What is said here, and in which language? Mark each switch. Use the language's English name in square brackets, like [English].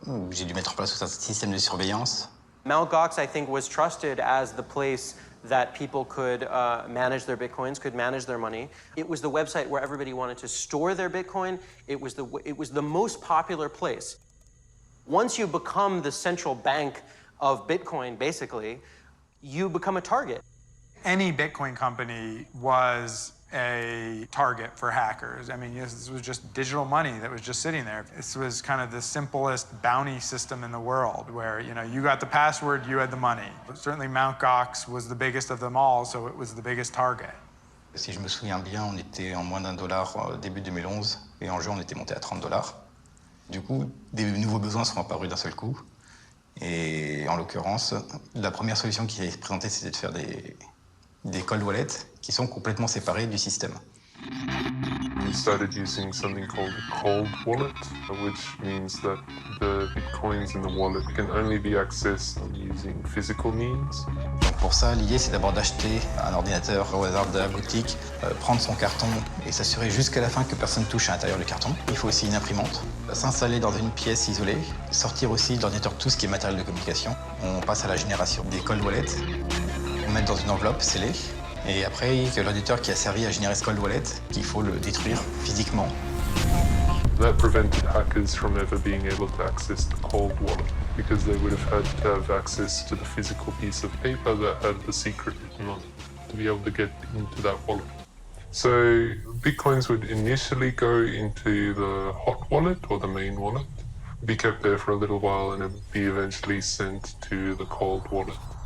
[French] J'ai dû mettre en place tout un système de surveillance. [English] Mt.GOX, I think, was trusted as the place that people could manage their bitcoins, could manage their money. It was the website where everybody wanted to store their bitcoin. It was the most popular place. Once you become the central bank of Bitcoin, basically, you become a target. Any Bitcoin company was a target for hackers. I mean, this was just digital money that was just sitting there. This was kind of the simplest bounty system in the world where, you got the password, you had the money. But certainly Mt.GOX was the biggest of them all, so it was the biggest target. [French] Si je me souviens bien, on était en moins $1 début 2011 et en juin, on était monté à $30. Du coup, des nouveaux besoins sont apparus d'un seul coup. Et en l'occurrence, la première solution qui est présentée, c'était de faire des cold wallets qui sont complètement séparés du système. [English] We started using something called a cold wallet, which means that the bitcoins in the wallet can only be accessed using physical means. [French] Donc pour ça, l'idée, c'est d'abord d'acheter un ordinateur au hasard de la boutique, prendre son carton et s'assurer jusqu'à la fin que personne ne touche à l'intérieur du carton. Il faut aussi une imprimante, s'installer dans une pièce isolée, sortir aussi de l'ordinateur tout ce qui est matériel de communication. On passe à la génération des cold wallets. On met dans une enveloppe scellée, et après, il y a l'auditeur qui a servi à générer ce cold wallet, qu'il faut le détruire physiquement. [English] That prevented hackers from ever being able to access the cold wallet, because they would have had to have access to the physical piece of paper that had the secret written on it to be able to get into that wallet. So bitcoins would initially go into the hot wallet or the main wallet, be kept there for a little while, and it would be eventually sent to the cold wallet.